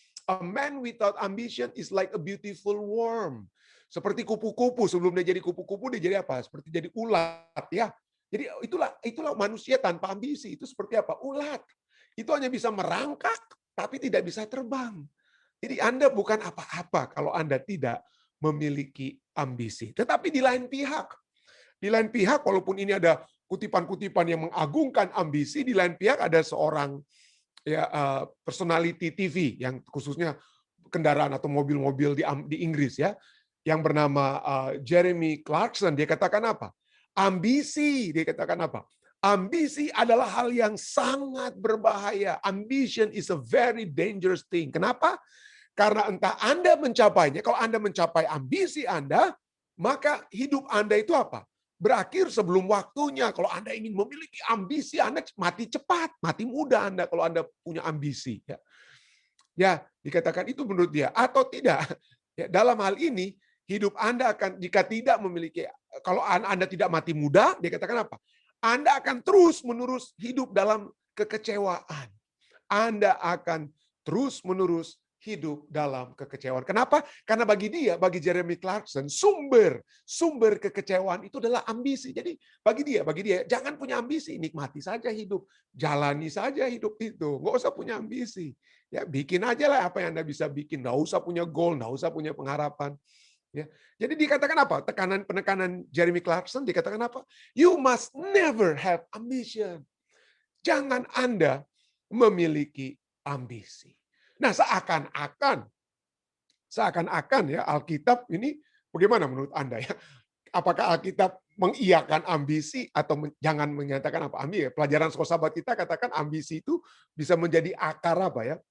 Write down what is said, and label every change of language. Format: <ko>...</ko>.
<en>A man without ambition is like a beautiful worm.</en> <id>Seperti kupu-kupu. Sebelum dia jadi kupu-kupu, dia jadi apa? Seperti jadi ulat, ya. Jadi itulah manusia tanpa ambisi. Itu seperti apa? Ulat. Itu hanya bisa merangkak, tapi tidak bisa terbang. Jadi Anda bukan apa-apa kalau Anda tidak memiliki ambisi. Tetapi di lain pihak, walaupun ini ada kutipan-kutipan yang mengagungkan ambisi, di lain pihak ada seorang personality TV yang khususnya kendaraan atau mobil-mobil di Inggris ya, yang bernama Jeremy Clarkson. Dia katakan apa? Ambisi, dia katakan apa? Ambisi adalah hal yang sangat berbahaya.</id> <en>Ambition is a very dangerous thing.</en> <id>Kenapa? Karena entah Anda mencapainya, kalau Anda mencapai ambisi Anda, maka hidup Anda itu apa? Berakhir sebelum waktunya. Kalau Anda ingin memiliki ambisi, Anda mati cepat, mati muda Anda kalau Anda punya ambisi. Ya, dikatakan itu menurut dia atau tidak. Ya, dalam hal ini hidup Anda akan, jika tidak memiliki, kalau Anda tidak mati muda, dia katakan apa? Anda akan terus-menerus hidup dalam kekecewaan. Anda akan terus-menerus hidup dalam kekecewaan. Kenapa? Karena bagi dia, bagi Jeremy Clarkson, sumber kekecewaan itu adalah ambisi. Jadi bagi dia, jangan punya ambisi, nikmati saja hidup, jalani saja hidup itu, nggak usah punya ambisi. Ya, bikin aja lah apa yang Anda bisa bikin, nggak usah punya goal, nggak usah punya pengharapan. Ya. Jadi dikatakan apa? Penekanan Jeremy Clarkson dikatakan apa?</id> <en>You must never have ambition.</en> <id>Jangan Anda memiliki ambisi. Nah, seakan-akan ya Alkitab ini bagaimana menurut Anda ya? Apakah Alkitab mengiyakan ambisi atau jangan menyatakan apa? Pelajaran sekolah sahabat kita katakan ambisi itu bisa menjadi akar apa ya?</id>